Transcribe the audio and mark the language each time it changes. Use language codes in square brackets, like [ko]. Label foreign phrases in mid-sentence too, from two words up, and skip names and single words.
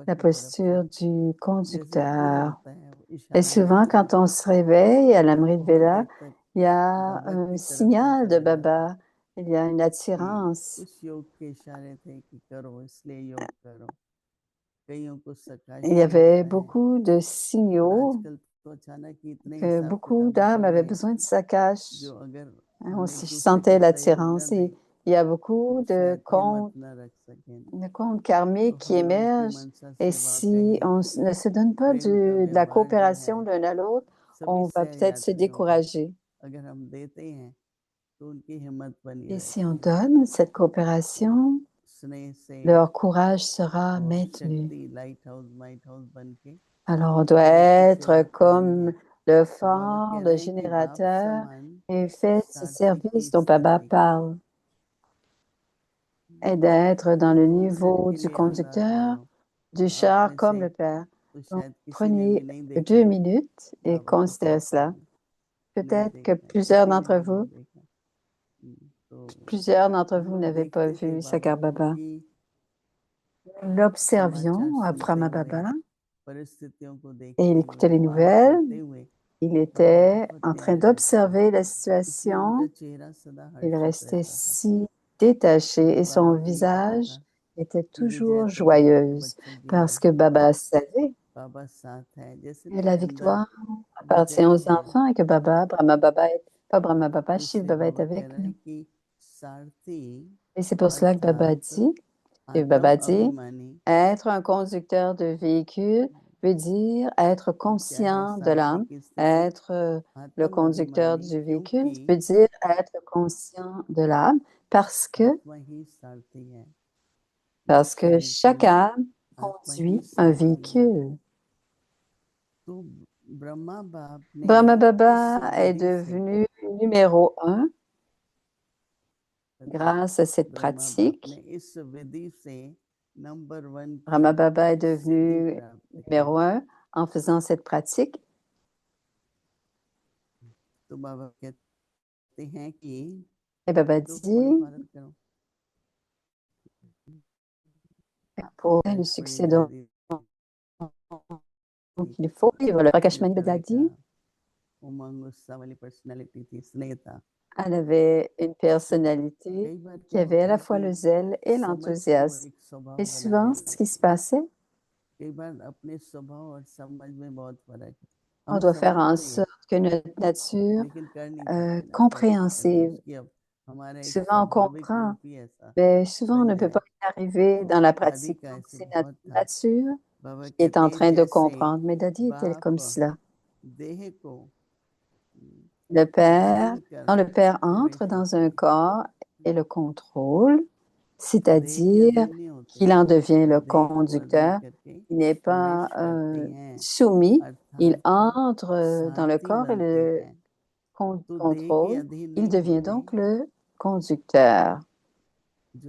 [fr] la [hi] की तरफ से [fr] posture du [hi] जैसे फूल [fr] conducteur. [hi] होता है वो [fr] Et [hi] इशारा [fr] souvent, [hi] करता [fr] quand [hi] है [fr] on se réveille à [hi] और [fr] l'Amrit [hi] बहुत [fr] Vela, [hi] देर तक [fr] il y a [hi] बाबा [fr] un [hi] की तरफ से [fr] signal de [hi] चला जाता है [fr] Baba, il y a une [hi] कि [fr] attirance. [hi] कुछ योग के इशारे थे कि करो इसलिए योग करो। कईयों को [fr] Il y [hi] सकाशे [fr] avait [hi] होता है [fr] beaucoup de [hi] और [fr] signaux [hi] आजकल तो अचानक ही इतने [fr] que [hi] हिसाब [fr] beaucoup [hi] किताब [fr] d'âmes [hi] निकल [fr] avaient [hi] गए [fr] besoin de Sakash. [hi] जो अगर [fr] Hein, on [hi] हम एक दूसरे [fr] sentait [hi] को सहयोग [fr] l'attirance [hi] न [fr] et [hi] दें [fr] il y a [hi] तो [fr] beaucoup [hi] शायद हिम्मत न रख सकें। [fr] de comptes [hi] तो [fr] karmiques qui [hi] हम लोगों की [fr] émergent. [hi] मनसा [fr] Et [hi] से [fr] si [hi] वाकई [fr] on ne se donne pas [hi] प्रेम का [fr] de la [hi] व्यवहार जो है [fr] coopération l'un à l'autre, [hi] सभी [fr] on va [hi] सह [fr] peut-être se [hi] यात्रियों को [fr] décourager. [hi] अगर हम देते हैं तो उनकी हिम्मत बनी [fr] Et si on [hi] रहती है, [fr] donne cette coopération, [hi] स्नेह से [fr] leur courage sera [hi] और [fr] maintenu. [hi] शक्ति [en] light house might house [hi] बन के [fr] Alors, on doit [hi] प्रभु की [fr] être [hi] सेवा करनी [fr] comme [hi] है। [fr] le [hi] तो बाबा [fr] phare, [hi] कह [fr] le [hi] रहे हैं कि बाप [fr] générateur, [hi] समान [fr] et faites ce [hi] सात्विक की [fr] service dont Baba [hi] स्थिति [fr] parle, et d'être dans le [hi] 2 मिनट [fr] niveau [hi] के [fr] du [hi] लिए आजाद हो [fr] conducteur, [hi] जाओ [fr] du [hi] आप [fr] char [hi] में [fr] comme [hi] से, [fr] le Père. [hi] तो [fr] Donc, [hi] शायद किसी ने भी [fr] prenez [hi] नहीं देखा [fr] 2 minutes et [hi] बाबा के [fr] considérez [hi] साथ [fr] cela. [hi] में, नहीं [fr] Peut-être que [hi] देखा है, किसी ने भी नहीं देखा। [fr] plusieurs d'entre [hi] हम [fr] vous [hi] लोग [fr] n'avaient pas [hi] देखते थे [fr] vu [hi] बाबा [fr] Sakar [hi] को [fr] Baba. [hi] कि [fr] Nous [hi] समाचार [fr] l'observions à [hi] सुनते [fr] Brahma [hi] हुए, [fr] Baba [hi] परिस्थितियों को [fr] et il [hi] देखते [fr] écoutait [hi] हुए, [fr] les [hi] बात [fr] nouvelles. [hi] करते हुए [fr] Il [hi] बाबा [fr] était [hi] बहुत [fr] en train [hi] प्यारे लगते थे, [fr] d'observer la [hi] इसलिए उनका [fr] situation. [hi] चेहरा सदा [fr] Il [hi] हर्षित [fr] restait [hi] रहता था। [fr] si détaché [hi] क्योंकि [fr] et [hi] बाबा [fr] son [hi] को ये पता [fr] visage [hi] था [fr] était [hi] कि [fr] toujours [hi] विजय तो बाबा के [fr] joyeuse [hi] बच्चों की [fr] parce [hi] है, [fr] que Baba savait [hi] बाबा साथ है। जैसे [fr] que [hi] नहीं [fr] la [hi] अंदर [fr] victoire appartient [hi] विजयी [fr] aux [hi] है, [fr] enfants et que Baba, Brahma Baba, pas Brahma Baba, [hi] तो [fr] Shiv [hi] इसलिए [fr] Baba est [hi] बाबा कह [fr] avec [hi] रहे [fr] nous. [hi] हैं कि सारथी [fr] Et c'est pour cela que Baba [hi] अर्थात [fr] dit, Shiv [hi] आत्म [fr] Baba dit, [hi] अभिमानी, [fr] être un conducteur de véhicule veut dire être [hi] तो क्या है [fr] conscient de [hi] सारथी [fr] l'âme. [hi] की स्थिति? [fr] Être le [hi] आत्म [fr] conducteur [hi] अभिमानी, [fr] du véhicule [hi] क्योंकि [fr] veut dire être conscient de l'âme [hi] आत्मा ही सारथी है, इस [fr] parce que [hi] शरीर के [fr] chaque [hi] लिए [fr] âme [hi] आत्मा ही [fr] conduit un [hi] सारथी है। [fr] véhicule. [hi] तो ब्रह्मा बाप ने [fr] Brahma [hi] इस [fr] Baba est [hi] विधि से, [fr] devenu numéro 1 grâce à cette [hi] ब्रह्मा बाप ने [fr] pratique. [hi] इस विधि से नंबर 1 की [fr] Brahma Baba est [hi] सिद्धि [fr] devenu [hi] प्राप्त की। [fr] numéro 1 en faisant cette pratique. [hi] तो बाबा कहते हैं कि [fr] Et Baba [hi] तो पॉइंट [fr] dit, [hi] फॉरवर्ड करो, [fr] pour le [hi] शायद कोई [fr] succès dont [hi] दादी [fr] il faut vivre, le [hi] अपने [fr] Prakashmani Baba [hi] तरह का [fr] dit, [hi] उमंग उत्साह वाली पर्सनैलिटी थी, स्नेह था। [fr] elle avait une personnalité [hi] कई बार [fr] qui [hi] क्या [fr] avait à [hi] होता [fr] la [hi] है [fr] fois [hi] कि [fr] le zèle et [hi] समझ को [fr] l'enthousiasme. [hi] एक स्वभाव [fr] Et [hi] बना [fr] souvent, ce [hi] लेते [fr] qui [hi] हैं। [fr] se passait, [hi] कई बार अपने स्वभाव और समझ में बहुत फर्क है, [fr] on [hi] हम [fr] doit faire en [hi] समझते हैं [fr] sorte que notre nature [hi] लेकिन कर नहीं पाते ना, प्रैक्टिकल [fr] compréhensive, [hi] उसकी अब हमारा एक [fr] souvent on [hi] स्वाभाविक [fr] comprend, [hi] रूप ही ऐसा [fr] mais souvent on [hi] बन [fr] ne peut [hi] जाए। [fr] pas y arriver dans la [hi] दादी [fr] pratique. [hi] का [fr] Donc, [hi] ऐसे [fr] c'est notre [hi] बहुत था। [fr] nature [hi] बाबा [fr] qui est [hi] कहते [fr] en [hi] हैं [fr] train de [hi] जैसे [fr] comprendre. Mais Dadi est-elle [hi] बाप [fr] comme cela? [hi] देह को [fr] Le Père, [hi] जीर्ण कर [fr] quand le Père entre [hi] प्रवेश [fr] dans [hi] होते [fr] un [hi] हैं [fr] corps et le contrôle, [hi] तो देह के [fr] c'est-à-dire [hi] अधीन नहीं होते, [fr] qu'il en devient le [hi] देह को अधीन [fr] conducteur, [hi] करके [fr] il n'est [hi] प्रवेश [fr] pas [hi] करते हैं, [fr] soumis, il [hi] अर्थात [fr] entre dans le [hi] सारथी [fr] corps et [hi] बनते [fr] le [hi] हैं। तो देह के [fr] contrôle, [hi] अधीन [fr] il [hi] नहीं [fr] devient [hi] होते, [fr] donc le conducteur. [hi] जो